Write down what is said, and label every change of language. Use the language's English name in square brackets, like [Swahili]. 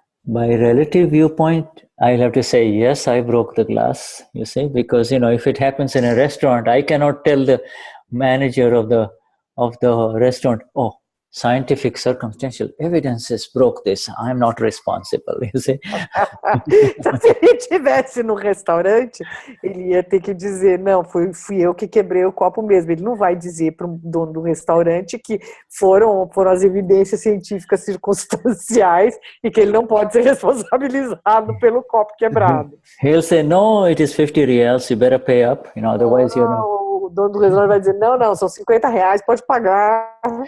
[English] By relative viewpoint, I'll have to say, yes, I broke the glass, you see, because, if it happens in a restaurant, I cannot tell the manager of the restaurant, oh, scientific circumstantial evidences broke this. I'm not responsible, you see. [Portuguese] Então, se ele estivesse no restaurante, ele ia ter que dizer, não, fui eu que quebrei o copo mesmo. Ele não vai dizer para o dono do restaurante que foram as evidências científicas circunstanciais e que ele não pode ser responsabilizado pelo copo quebrado. [English] He'll say, no, it is 50 reals, you better pay up, otherwise you're not. [Portuguese] O dono do restaurante vai dizer, não, são 50 reais, pode pagar.